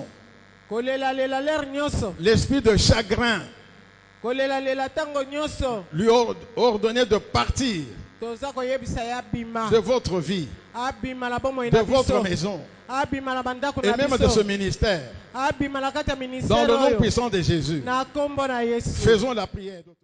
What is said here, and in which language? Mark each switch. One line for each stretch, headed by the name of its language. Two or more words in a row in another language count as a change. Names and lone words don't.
Lingala: kolelalela lere nyonso.
French: l'esprit de chagrin.
Lingala: kolelalela ntango nyonso.
French: Lui ordonner de partir
Lingala: toza koyebisa ye abima.
French: de votre vie,
Lingala: abima na bomoi
French: de
Lingala: na
French: votre
Lingala: biso.
French: maison
Lingala: abima na bandako
French: et
Lingala: na
French: même de ce
Lingala: biso.
French: ministère.
Lingala: abima na kati ya
French: Dans
Lingala: ministère
French: le nom
Lingala: oyo.
French: puissant de Jésus,
Lingala: na kombo na Yesu.
French: faisons la prière.